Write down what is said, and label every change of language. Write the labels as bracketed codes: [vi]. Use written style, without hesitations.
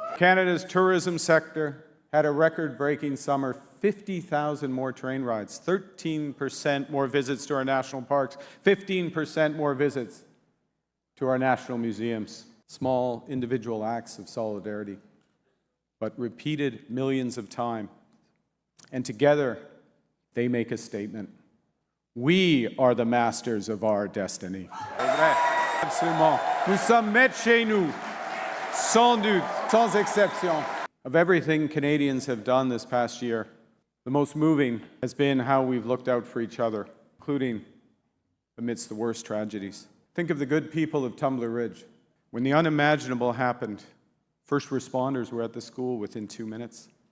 [en] Canada's tourism sector had a record-breaking summer, 50,000 more train rides, 13% more visits to our national parks, 15% more visits to our national museums. Small individual acts of solidarity, but repeated millions of times. And together, they make a statement. We are the masters of our destiny. [fr] Absolument. Nous sommes maîtres chez nous, sans doute, sans exception. [en] Of everything Canadians have done this past year, the most moving has been how we've looked out for each other, including amidst the worst tragedies. Think of the good people of Tumbler Ridge. When the unimaginable happened, first responders were at the school within 2 minutes.